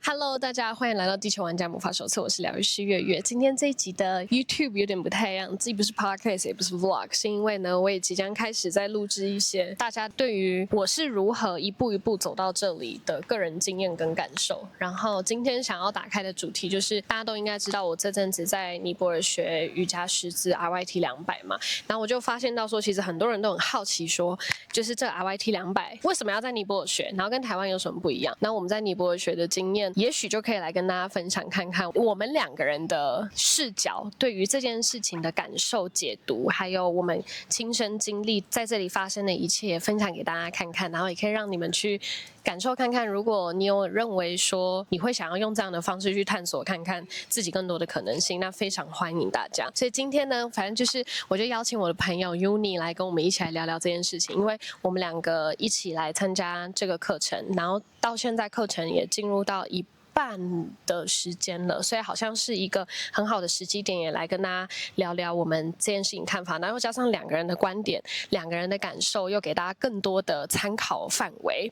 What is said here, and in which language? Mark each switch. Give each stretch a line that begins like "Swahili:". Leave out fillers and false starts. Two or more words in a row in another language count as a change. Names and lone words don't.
Chinese: Hello， 大家歡迎來到地球玩家魔法手冊，我是療癒師月月。今天這一集的 YouTube 有點不太一樣，既不是 Podcast 也不是 Vlog，是因為呢，我也即將開始在錄製一些大家對於我是如何一步一步走到這裡的個人經驗跟感受。然後今天想要打開的主題就是大家都應該知道，我這陣子在尼泊爾學瑜伽師資 RYT 200嘛，然後我就發現到說，其實很多人都很好奇說，就是這 RYT 200為什麼要在尼泊爾學，然後跟台灣有什麼不一樣？那我們在尼泊爾學的經驗，也許就可以來跟大家分享看看我們兩個人的視角对於這件事情的感受解讀，還有我們親身經歷在這裡發生的一切也分享給大家看看，然後也可以讓你們去感受看看，如果你有認為說你會想要用這樣的方式去探索看看自己更多的可能性，那非常歡迎大家。所以今天呢，反正就是我就邀請我的朋友 Uni 來跟我們一起来聊聊這件事情，因為我們兩個一起來參加這個課程，然後到現在課程也進入到一半的時間了，所以好像是一個很好的時機點，也來跟大家聊聊我們這件事情看法，然後加上兩個人的觀點、兩個人的感受，又給大家更多的參考範圍。